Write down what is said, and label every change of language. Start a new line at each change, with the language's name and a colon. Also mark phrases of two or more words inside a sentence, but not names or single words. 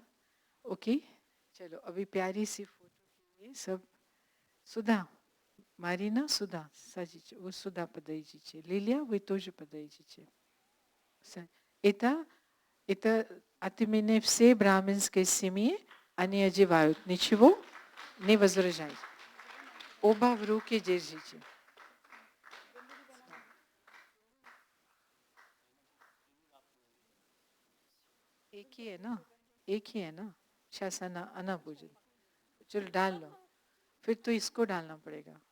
Russian: Окей?
Hindi: चलो अभी प्यारी सी फोटो के लिए सब сюда.
Russian: Марина, сюда. Садите. Вы сюда подойдите. Лилия, вы тоже подойдите. Это от имени все браминской семьи, они одевают. Ничего? Не возражайте. Оба в руки держите.
Hindi: एक ही है ना, एक ही है ना, शासना आना पूजन, चलो डाल लो, फिर तो इसको डालना पड़ेगा,